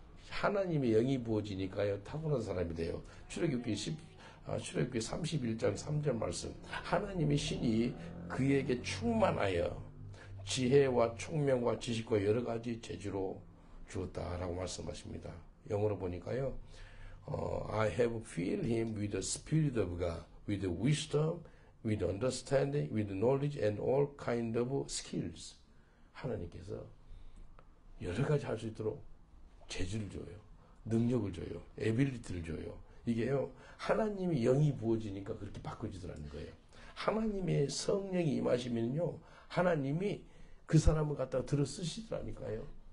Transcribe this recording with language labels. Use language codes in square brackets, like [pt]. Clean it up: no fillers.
[ko] 하나님의 영이 부어지니까요 탁월한 사람이 돼요. 출애굽기 31장 3절 말씀. 하나님의 신이 그에게 충만하여 지혜와 총명과 지식과 여러 가지 재주로 주었다라고 말씀하십니다. 영어로 보니까요. [en] I have filled him with the spirit of God, with wisdom, with understanding, with knowledge and all kind of skills. [ko] 하나님께서 여러 가지 할 수 있도록 재주를 줘요. 능력을 줘요. 에빌리티를 줘요. 이게요. 하나님의 영이 부어지니까 그렇게 바꿔지더라는 거예요. 하나님의 성령이 임하시면요. 하나님이 그 사람을 갖다가 들어 쓰시더라니까요.